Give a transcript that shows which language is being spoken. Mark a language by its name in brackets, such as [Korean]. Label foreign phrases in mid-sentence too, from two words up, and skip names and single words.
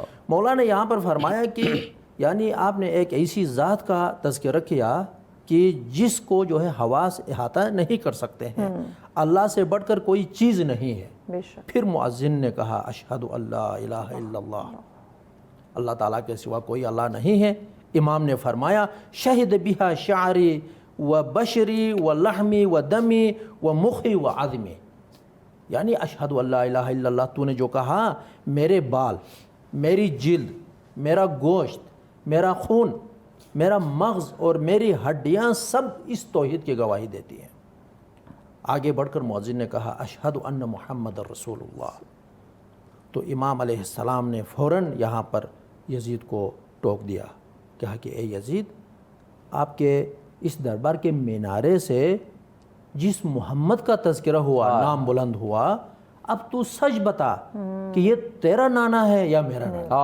[Urdu] مولا نے یہاں پر فرمایا کہ یعنی آپ نے ایک ایسی ذات کا تذکرہ کیا کہ جس کو جو ہے حواس احاطہ نہیں کر سکتے ہیں، اللہ سے بڑھ کر کوئی چیز نہیں ہے۔ پھر مؤذن نے کہا [Arabic] اشہد اللہ الہ الا اللہ، [Urdu] اللہ تعالیٰ کے سوا کوئی اللہ نہیں ہے، امام نے فرمایا [Arabic] شہد بہا شعری و بشری و لحمی و دمی و مخی و عظمی، [Urdu] یعنی [Arabic] اشہد ان لا الہ الا اللہ، [Urdu] تو نے جو کہا میرے بال، میری جلد، میرا گوشت، میرا خون، میرا مغز اور میری ہڈیاں سب اس توحید کی گواہی دیتی ہیں۔ آگے بڑھ کر مؤذن نے کہا [Arabic] اشہد ان محمد رسول اللہ، [Urdu] تو امام علیہ السلام نے فوراً یہاں پر یزید کو ٹوک دیا، کہا کہ اے یزید، آپ کے اس دربار کے مینارے سے جس محمد کا تذکرہ ہوا، نام بلند ہوا، اب تو سچ بتا کہ یہ تیرا نانا ہے یا میرا نانا؟